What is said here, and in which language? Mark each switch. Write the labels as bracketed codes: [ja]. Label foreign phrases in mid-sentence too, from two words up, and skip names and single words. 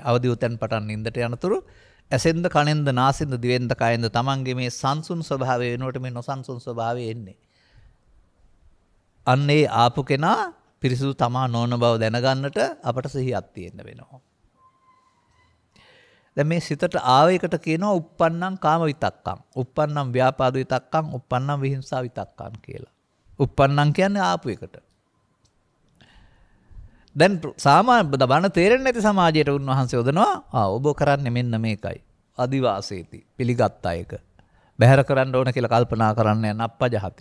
[si] අවදි උතෙන් පටන් නින්දට යනතුරු ඇසෙන්ද කනෙන්ද නාසෙන්ද දිවෙන්ද කයෙන්ද තමන්ගේ මේ සංසුන් ස්වභාවය වෙනුවට මේ නොසන්සුන් ස්වභාවය එන්නේ. අන්න ඒ ආපු කෙනා පිරිසුදු තමා නොවන බව දැනගන්නට අපට සිහියක් තියෙන්න වෙනවා. දැන් මේ සිතට ආව එකට කියනවා [pi] uppannam කාම විතක්කම්, uppannam ව්‍යාපාද විතක්කම්, uppannam විහිංසා විතක්කම් [si] කියලා. uppannam කියන්නේ ආපු එකට. දැන් සාමාන්‍ය බණ තේරෙන්නේ නැති සමාජයට උන්වහන්සේ යොදනවා ඔබ කරන්නේ මෙන්න මේකයි. අදිවාසීති පිළිගත් අයක. බැහැර කරන්න ඕන කියලා කල්පනා කරන්නේ නප්පජහති.